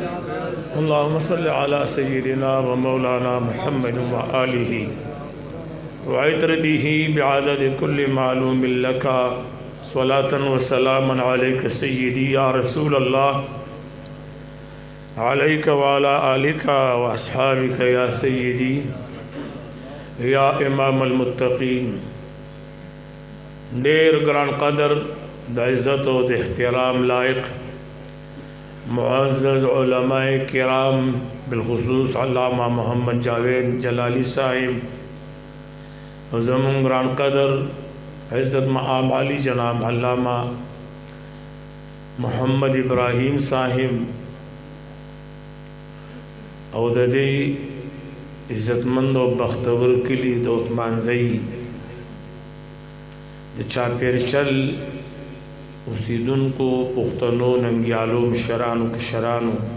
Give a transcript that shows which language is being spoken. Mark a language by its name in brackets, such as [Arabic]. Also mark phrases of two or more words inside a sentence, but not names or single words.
[Arabic] اللهم صل على سيدنا ومولانا محمد وآله وعطرته بعدد كل معلوم لك صلاة وسلاما عليك سيدي يا رسول الله عليك وعلى آلك وأصحابك يا سيدي يا إمام المتقين. [Pashto] ډیر ګران قدر د عزت او د احترام لائق معزز علماء کرام بالخصوص علامہ محمد جاوید جلالی صاحب، زمون ګران قدر عزت مآب علی جناب علامہ محمد ابراہیم صاحب، او د دې عزتمند او بختور کلی د عثمانزئی د چاپیرچل اوسیدونکو پښتنو ننګیالو مشرانو کشرانو